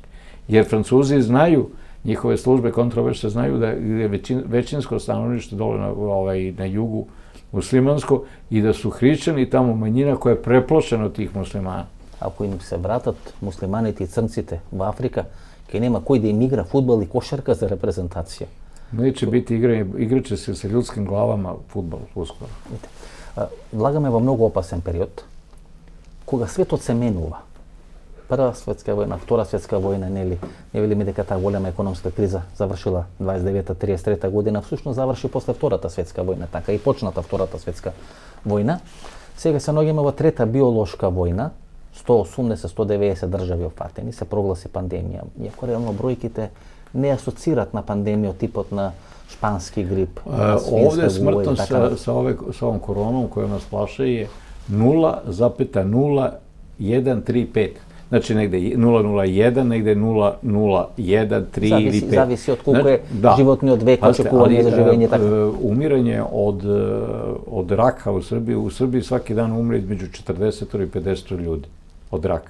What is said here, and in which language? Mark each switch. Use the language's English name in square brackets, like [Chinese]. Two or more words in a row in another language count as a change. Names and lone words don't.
[Serbian] Jer Francuzi znaju, njihove službe kontroverzne znaju da je većinsko stanovništvo dole na jugu muslimansko i da su hrišćani tamo manjina koja je preplošena od tih muslimana. [Macedonian] Ако им се вратат муслиманите и црнците у Африка, кај нема кој да им игра фудбал и кошарка за репрезентација. [Serbian] Neće biti igranje, igraće se sa ljudskim glavama fudbal uskoro. [Macedonian] Влага ме во многу опасен период, кога светот се менува. Прва светска војна, втора светска војна, не велиме дека таа голема економска криза завршила 29-33 година, всушност заврши после втората светска војна, така и почната втората светска војна. Сега се наоѓаме во трета биолошка војна, 180-190 држави опфатени, се прогласи пандемија. Иако реално бројките не асоцират на пандемија од типот на шпански грип, [Serbian] Ovde smrtnost sa ovom koronom koja nas plaše je 0,0135. Znači negde 0,01, negde 0,013 ili 5. Zavisi od koliko je životni vek, očekivanje za življenje. Umiranje od raka u Srbiji svaki dan umre između 40 i 50 ljudi od raka.